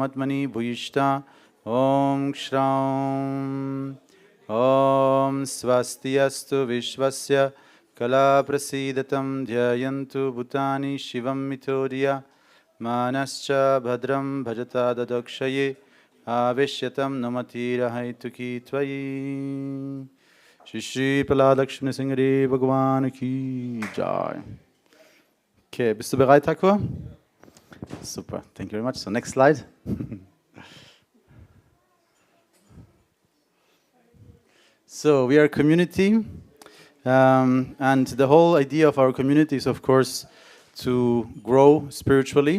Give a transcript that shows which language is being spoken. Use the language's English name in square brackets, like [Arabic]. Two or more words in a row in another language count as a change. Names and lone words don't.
[Sanskrit] आत्मनि भूयिष्ठ ॐ श्रौं ॐ स्वस्त्यस्तु विश्वस्य कल प्रसीदताम् ध्यायन्तु भूतानि शिवम् मितोद्य मनश्च भद्रम् भजत दधक्षये आविश्यताम् नमतिर हैतुकी त्वयि [Hindi] श्री श्री प्रह्लाद सिंह भगवान की जय. [German] Okay, bist du bereit, Thakur? [English] Super, thank you very much. So next slide. So we are a community, and the whole idea of our community is, of course, to grow spiritually.